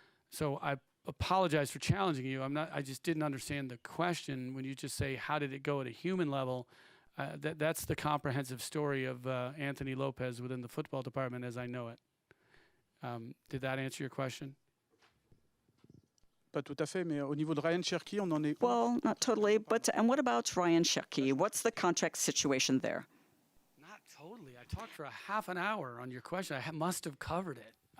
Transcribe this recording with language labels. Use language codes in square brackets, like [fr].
[en] So I apologize for challenging you. I just didn't understand the question when you just say, how did it go at a human level? That's the comprehensive story of Anthony Lopez within the football department as I know it. Did that answer your question? [fr] Pas tout à fait, mais au niveau de Ryan Cherki, on en est. [en] Well, not totally, and what about Ryan Cherki? What's the contract situation there? Not totally. I talked for a half an hour on your question. I must have covered it.